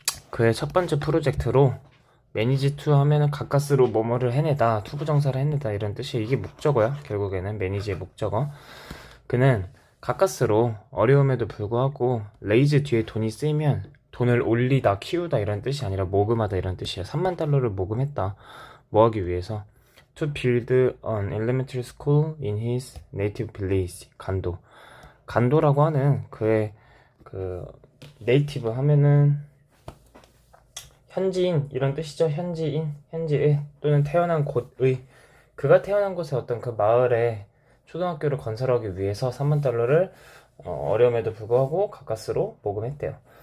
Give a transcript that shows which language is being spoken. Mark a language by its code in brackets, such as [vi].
[ko] 그의 첫 번째 프로젝트로 매니지 투 하면은 가까스로 뭐뭐를 해내다, 투부정사를 해내다 이런 뜻이, 이게 목적어야. 결국에는 매니지의 목적어. 그는 가까스로 어려움에도 불구하고 레이즈 뒤에 돈이 쓰이면 돈을 올리다, 키우다 이런 뜻이 아니라 모금하다 이런 뜻이야. 3만 달러를 모금했다. 뭐 하기 위해서? [en] To build an elementary school in his native village. [ko] 간도라고 하는 그의 네이티브 하면은 현지인 이런 뜻이죠. 현지의 또는 태어난 곳의, 그가 태어난 곳의 어떤 그 마을에 초등학교를 건설하기 위해서 3만 달러를 어려움에도 불구하고 가까스로 모금했대요.